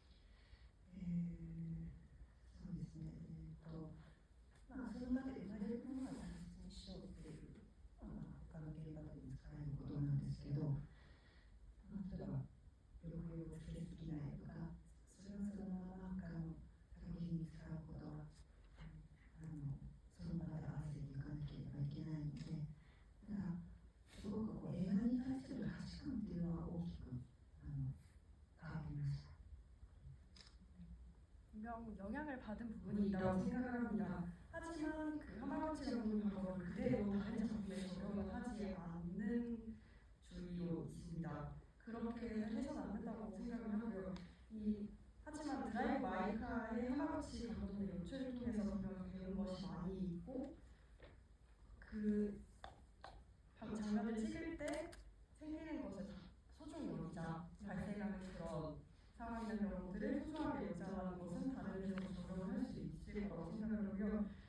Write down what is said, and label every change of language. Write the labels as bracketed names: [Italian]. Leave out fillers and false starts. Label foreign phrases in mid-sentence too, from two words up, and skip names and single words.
[Japanese] そうですね、その中で生まれるものは大切にしようっていう他の現場でも使えることなんですけど、例えば抑揚をつけすぎないとか、それをそのまま他の作品に使うことはその場で合わせていかなければいけないので、だからすごく映画に対する価値観っていうのは大きく変わりました。 [Korean] 분명 영향을 받은 부분이 있다고 생각을 합니다. 하지만 그 하마구치 감독님하고 그대로 다른 작품에 적용을 하지 않는 주의로 있습니다. 그렇게 해서는 안 된다고 생각을 하고요. 하지만 드라이브 마이카의 하마구치 감독의 연출을 통해서 분명 배운 것이 많이 있고 그 장면을 찍을 때 생기는 것을 소중히 여기자 발생하는 그런 상황이나 경우들을 소중하게 여기자는 것은 다른 데서도 적용을 할 수 있을 거라고 생각을 하고요.